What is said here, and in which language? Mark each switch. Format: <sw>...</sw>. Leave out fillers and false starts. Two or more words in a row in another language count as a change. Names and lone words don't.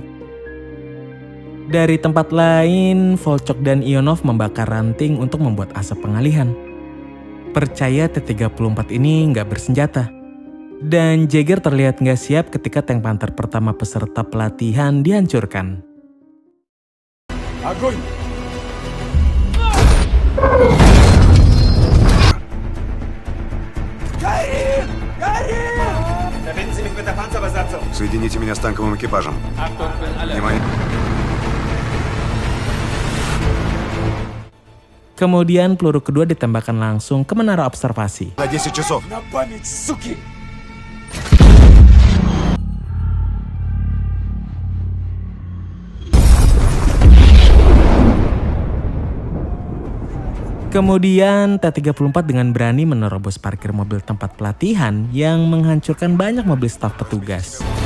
<id>Dari tempat lain, Volchok dan Ionov membakar ranting untuk membuat asap pengalihan. Percaya T-34 ini nggak bersenjata. Dan Jaeger terlihat nggak siap ketika tank Panther pertama peserta pelatihan dihancurkan.</id> <ru>Огонь! Соедините меня с танковым экипажем. Внимание.</ru> <id>Kemudian peluru kedua ditembakkan langsung ke menara observasi.</id> <ru>На 10 часов. На память, суки!</ru> <id>Kemudian T-34 dengan berani menerobos parkir mobil tempat pelatihan yang menghancurkan banyak mobil staf petugas.</id>